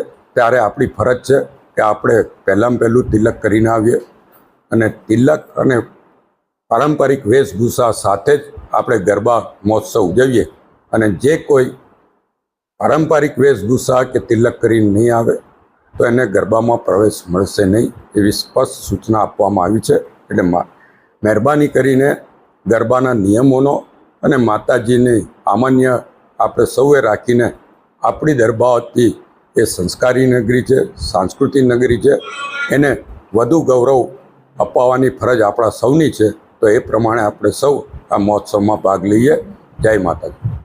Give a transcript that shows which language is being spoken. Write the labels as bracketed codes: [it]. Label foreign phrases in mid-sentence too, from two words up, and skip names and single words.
[gu] ત્યારે આપણી ફરજ છે કે આપણે પહેલામાં પહેલું તિલક કરીને આવીએ અને તિલક અને પારંપરિક વેશભૂષા સાથે જ આપણે ગરબા મહોત્સવ ઉજવીએ અને જે કોઈ પારંપરિક વેશભૂષા કે તિલક કરીને નહીં આવે તો એને ગરબામાં પ્રવેશ મળશે નહીં, એવી સ્પષ્ટ સૂચના આપવામાં આવી છે। એટલે મહેરબાની કરીને ગરબાના નિયમોનો અને માતાજીની આમાન્ય આપણે સૌએ રાખીને આપણી દર્ભાવતી એ સંસ્કારી નગરી હૈ, સાંસ્કૃતિક નગરી હૈ, એને વધુ ગૌરવ અપાવવાની ફરજ આપણા સૌની હૈ। તો એ પ્રમાણે આપણે સૌ આ મહોત્સવ મેં ભાગ લીએ। જય માતાજી।